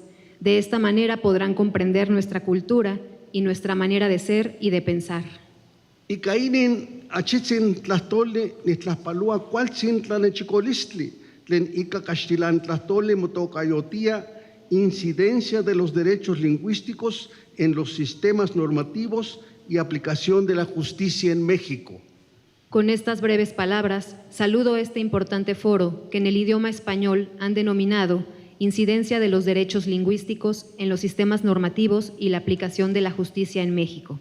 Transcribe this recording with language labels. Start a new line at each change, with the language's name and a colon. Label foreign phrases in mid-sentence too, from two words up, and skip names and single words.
Spanish: De esta manera podrán comprender nuestra cultura y nuestra manera de ser y de pensar.
Nahuatl languages: Y caínen achitzin tlastole ni tlaspalúa cualtzin tlanechicolistli, tlen ica castilan tlastole motocayotía,
Spanish: incidencia de los derechos lingüísticos en los sistemas normativos y aplicación de la justicia en México. Con estas breves palabras, saludo este importante foro que en el idioma español han denominado incidencia de los derechos lingüísticos en los sistemas normativos y la aplicación de la justicia en México.